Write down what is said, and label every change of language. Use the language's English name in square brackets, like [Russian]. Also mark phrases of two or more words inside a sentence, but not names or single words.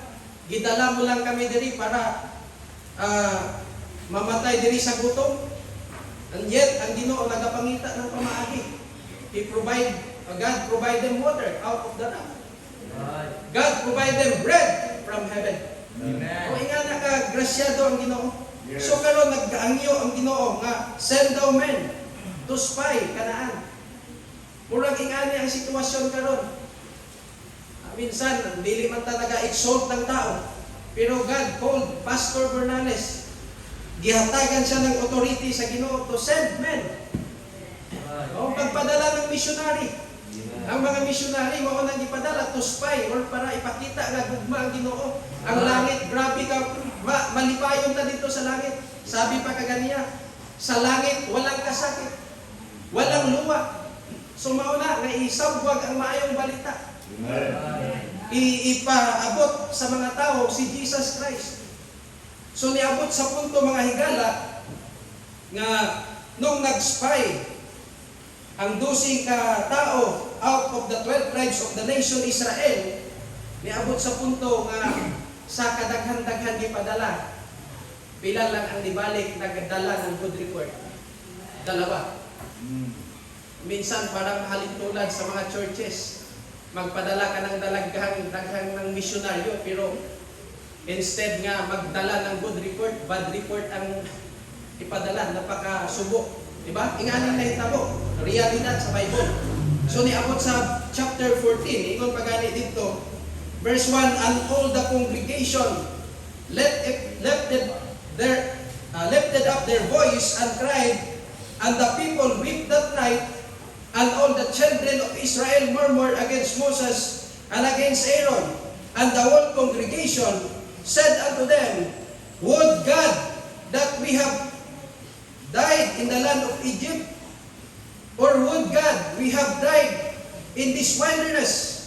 [Cebuano] Gidala mo lang kami diri para mamatay diri sa gutom. [English] And yet, [Cebuano] ang Ginoo nagapangita ng pamaagi. [English] God provide them water out of the rock. God provide them bread from heaven. [Cebuano] O nga nakagrasyado ang Ginoo. So karon nagkaangyo ang Ginoo nga [English] send thou men to spy Canaan. [Cebuano] Murag ingani ang sitwasyon karon. Minsan dili man talaga exalt ng tao. Pero [English] God called [Cebuano] Pastor Bernales. Gihatagan siya ng authority sa Ginoo [English] to send men. [Cebuano] O pagpadala ng missionary. Ang mga missionary mao nang ipadala [English] to spy [Cebuano] or para ipakita nga gugma ang Ginoo. Ang langit, grabe ka, malipayon ta dito sa langit. [Filipino] Sabi pa kaganiya, sa langit walang kasakit, walang luwa. [Cebuano] So mauna nga isabwag ang maayong balita. Ipaabot sa mga tao si Jesus Christ. So niabot sa punto mga higala nga nung nag-spy ang 12 ka tao [English] out of the 12 tribes of the nation Israel, [Cebuano] niabot sa punto nga sa kadaghan-daghan gipadala, pila lang ang nibalik nagdala ng [English] good report. [Cebuano] Dalawa. Minsan parang halintulad sa mga churches, magpadala ka ng daghang ng misyonaryo, pero instead nga magdala ng [English] good report, bad report [Cebuano] ang ipadala, napakasubo. Diba? Inganing nahitabo, realidad sa Bible. So niabot sa chapter 14, ingon pagani dito, [English] verse 1, and all the congregation lifted up their voice and cried, and the people wept that night, and all the children of Israel murmured against Moses and against Aaron, and the whole congregation said unto them, would God that we have died in the land of Egypt, or would God we have died in this wilderness?